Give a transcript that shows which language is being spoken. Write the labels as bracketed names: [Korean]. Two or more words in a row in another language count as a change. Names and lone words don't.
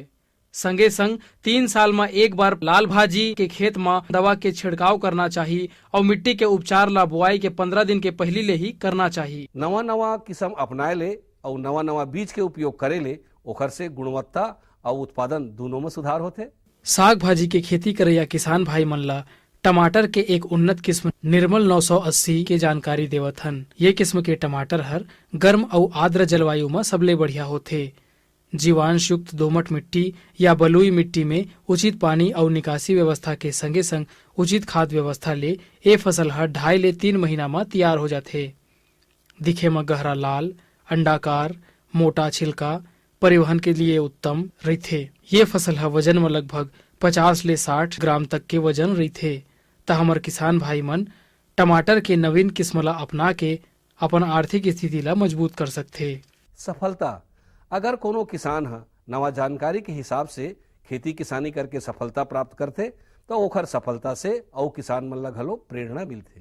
[Chhattisgarhi] संगे संग 3 साल में एक बार लाल भाजी के खेत में दवा के छिड़काव करना चाहिए और मिट्टी के उपचार ला बुआई के 15 दिन के पहले ले ही करना चाहिए। नवा किस्म अपनाए ले और नवा बीज के उपयोग करे ले ओखर से गुणवत्ता और उत्पादन दोनों में सुधार होते। साग भाजी के खेती करैया किसान भाई मन ला टमाटर के एक उन्नत किस्म निर्मल 980 के जानकारी देवत हन। ये किस्म के टमाटर हर गर्म और आर्द्र जलवायु में सबले बढ़िया होते। जीवांश युक्त दोमट मिट्टी या बलुई मिट्टी में उचित पानी और निकासी व्यवस्था के संगे संग उचित खाद व्यवस्था ले ए फसल हर 2.5 ले 3 महीना में तैयार हो जाते। दिखे में गहरा लाल, अंडाकार, मोटा छिलका, परिवहन के लिए उत्तम रहते। ये फसल है वजन में लगभग 50 ले 60 ग्राम तक के वजन रहते। त हमर किसान भाई मन टमाटर के नवीन किस्म ला अपना के अपन आर्थिक स्थिति ला मजबूत कर सकते। सफलता, अगर कोनो किसान है नवा जानकारी के हिसाब से खेती किसानी करके सफलता प्राप्त करते तो ओखर सफलता से और किसान मन ला घलो प्रेरणा मिलते।